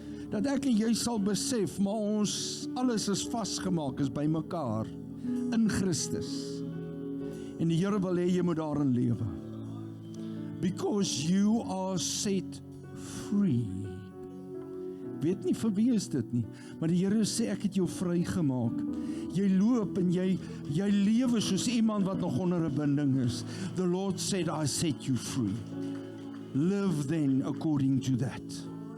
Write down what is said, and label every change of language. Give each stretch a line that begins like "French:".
Afrikaans: Dat ek en jy sal besef, maar ons alles is vasgemaak, is by mekaar in Christus. En die Here wil hê jy moet daarin lewe.
English: Because you are set free.
Afrikaans: Weet nie vir wie is dit nie, maar die Here sê, ek het jou vrygemaak. Jy loop en jy lewe soos iemand wat nog onder 'n binding is.
English: The Lord said, I set you free. Live then according to that.